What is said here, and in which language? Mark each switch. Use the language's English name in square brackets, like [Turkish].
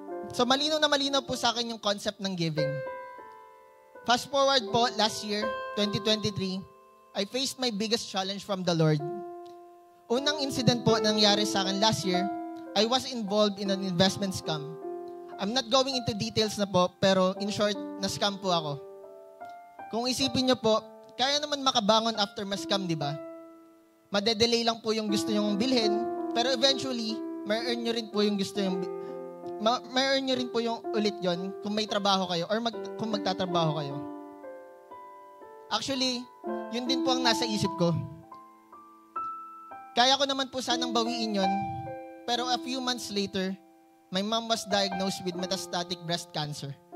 [Filipino] So malinaw na malinaw po sa akin yung concept ng giving. [English] Fast forward po, last year, 2023, I faced my biggest challenge from the Lord. [Filipino] Unang incident po nangyari sa akin [English] last year, I was involved in an investment scam. I'm not going into details [Filipino] na po, pero in short, na-scam po ako. Kung isipin nyo po, kaya naman makabangon after ma-scam, di ba? Madedelay lang po yung gusto nyong bilhin, pero eventually, ma-earn nyo rin po yung gusto nyong ma-earn nyo rin po yung ulit yon kung may trabaho kayo or kung magtatrabaho kayo. Actually, yun din po ang nasa isip ko. Kaya ko naman po sanang bawiin yon. [English] Pero a few months later, my mom was diagnosed with metastatic breast cancer.